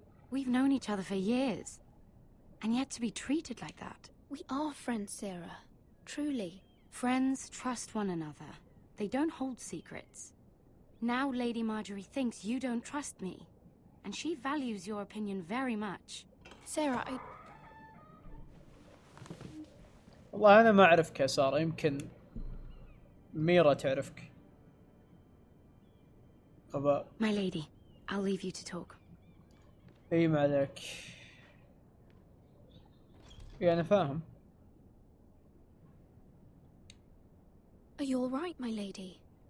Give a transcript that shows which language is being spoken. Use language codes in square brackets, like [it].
[en] We've known each other for years, and yet to be treated like that. We are friends, Sarah. Truly. Friends trust one another. They don't hold secrets. Now Lady Marjorie thinks you don't trust me, and she values your opinion very much. Sarah, [ar] والله انا ما اعرفك يا سارة، يمكن ميرا تعرفك. غباء. [en] My lady, I'll leave you to talk. [ar] اي ما عليك. اي انا فاهم. [en] Are you all right, my lady?